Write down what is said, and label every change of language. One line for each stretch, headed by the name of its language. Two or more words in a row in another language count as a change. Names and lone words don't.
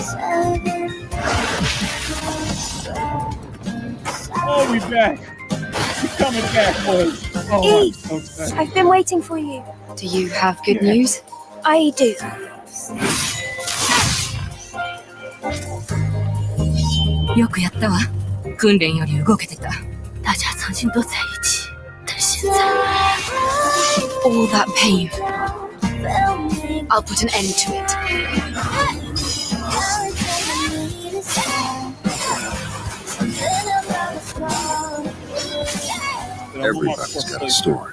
English: Oh, we back. coming back, boys. Oh, Eve, I'm so excited. I've been waiting for you. Do you have good news? I do.
Japanese: よくやったわ。訓練より動けてた。
Chinese: 大家曾经都在一起，但现在
English: All that pain. I'll put an end to it. Everybody's got a story.